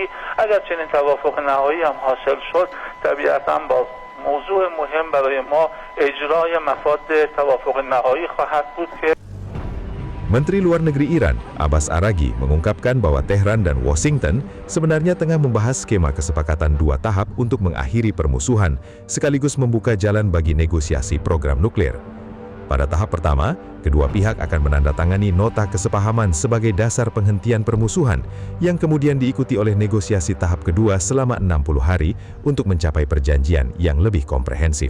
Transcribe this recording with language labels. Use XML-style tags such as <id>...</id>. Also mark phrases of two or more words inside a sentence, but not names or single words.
<fa>اگر چنین توافق نهایی هم حاصل شد، طبیعتاً با موضوع مهم برای ما اجرای مفاد توافق نهایی خواهد بود که</fa> <id>Menteri Luar Negeri Iran, Abbas Araghi, mengungkapkan bahwa Tehran dan Washington sebenarnya tengah membahas skema kesepakatan dua tahap untuk mengakhiri permusuhan, sekaligus membuka jalan bagi negosiasi program nuklir. Pada tahap pertama, kedua pihak akan menandatangani nota kesepahaman sebagai dasar penghentian permusuhan, yang kemudian diikuti oleh negosiasi tahap kedua selama 60 hari untuk mencapai perjanjian yang lebih komprehensif.</id>